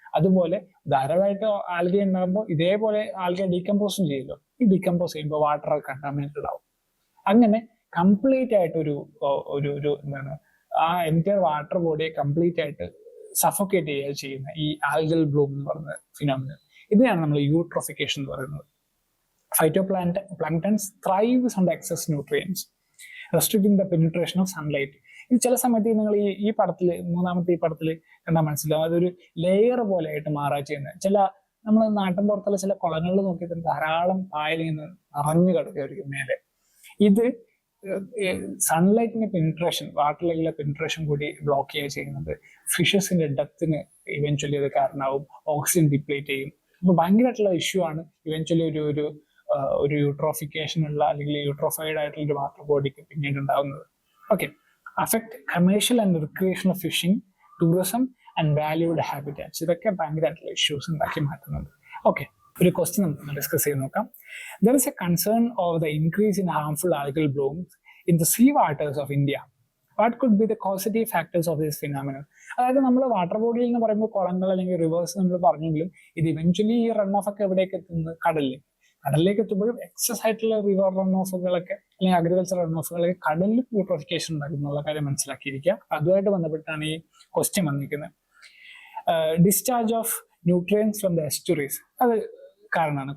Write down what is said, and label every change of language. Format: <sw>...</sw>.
<ml>അതുപോലെ ധാരാളമായിട്ട് ആൽഗ ഉണ്ടാകുമ്പോൾ ഇതേപോലെ ആൽഗ ഡീകമ്പോസും ചെയ്യുമല്ലോ. ഈ ഡീകമ്പോസ് ചെയ്യുമ്പോൾ വാട്ടർ കണ്ടാമിനേറ്റഡ് ആവും. അങ്ങനെ കംപ്ലീറ്റ് ആയിട്ട് ഒരു എന്താണ് ആ എൻറ്റയർ വാട്ടർ ബോഡിയെ കംപ്ലീറ്റ് ആയിട്ട് സഫോക്കേറ്റ് ചെയ്യുക ചെയ്യുന്ന ഈ ആൽഗൽ ബ്ലൂം എന്ന് പറയുന്ന ഫിനോമിനൻ, ഇതിനാണ് നമ്മൾ യൂട്രോഫിക്കേഷൻ എന്ന് പറയുന്നത്.</ml> <en>Phytoplankton thrives on the excess nutrients, restricting the penetration of sunlight.</en> <ml>ഇത് ചില സമയത്ത് നിങ്ങൾ ഈ പടത്തിൽ, മൂന്നാമത്തെ ഈ പടത്തിൽ കണ്ടാൽ മനസ്സിലാവും, അതൊരു ലെയർ പോലെ ആയിട്ട് മാറുക ചെയ്യുന്നത്. ചില നമ്മൾ നാട്ടിൻ പുറത്തുള്ള ചില കുളങ്ങളിൽ നോക്കിയിട്ട് ധാരാളം പായൽ ഇങ്ങനെ നിറഞ്ഞു കിടക്കുകയായിരിക്കും മേലെ. ഇത് സൺലൈറ്റിന്റെ പെനിട്രേഷൻ, വാട്ടറിലേക്കുള്ള പെനിട്രേഷൻ കൂടി ബ്ലോക്ക് ചെയ്യുക ചെയ്യുന്നത്. ഫിഷസിന്റെ ഡെത്തിന് ഇവൻച്വലി അത് കാരണമാവും, ഓക്സിജൻ ഡിപ്ലേറ്റ് ചെയ്യും. അപ്പൊ ഭയങ്കരമായിട്ടുള്ള ഇഷ്യൂ ആണ് ഇവൻച്വലി ഒരു യൂട്രോഫിക്കേഷൻ ഉള്ള അല്ലെങ്കിൽ യൂട്രോഫൈഡ് ആയിട്ടുള്ള ഒരു വാട്ടർ ബോഡിക്ക് പിന്നീട് ഉണ്ടാകുന്നത്.</ml> <en>Okay, affect commercial and recreational fishing, tourism and valued habitats.</en> <ml>ഇതൊക്കെ ഭയങ്കരമായിട്ടുള്ള ഇഷ്യൂസ് ഉണ്ടാക്കി മാറ്റുന്നുണ്ട്. ഓക്കെ, ഒരു ക്വസ്റ്റ്യൻ നമുക്ക് ഡിസ്കസ് ചെയ്ത് നോക്കാം.</ml> <en>There is a concern of the increase in harmful algal blooms in the sea waters of India. What could be the causative factors of this phenomenon?</en> <ml>അതായത് നമ്മൾ വാട്ടർ ബോഡിയിൽ എന്ന് പറയുമ്പോൾ കുളങ്ങൾ അല്ലെങ്കിൽ റിവേഴ്സ് നമ്മൾ പറഞ്ഞെങ്കിലും ഇത് ഇവൻച്വലി ഈ റൺ ഓഫ് ഒക്കെ എവിടേക്ക് എത്തുന്നത്? കടലിലേക്ക് എത്തുമ്പോഴും എക്സസ് ആയിട്ടുള്ള റിവർ റൺ ഓഫുകളൊക്കെ അല്ലെങ്കിൽ അഗ്രികൾച്ചർ റൺ ഓഫുകളൊക്കെ കടലിൽ യൂട്രോഫിക്കേഷൻ ഉണ്ടാക്കും എന്നുള്ള കാര്യം മനസ്സിലാക്കിയിരിക്കുക. അതുമായിട്ട് ബന്ധപ്പെട്ടാണ് ഈ ക്വസ്റ്റ്യൻ വന്നിരിക്കുന്നത്.</ml> <en>discharge of nutrients from the estuaries,</en> <ml>അത് കാരണമാണ്.</ml>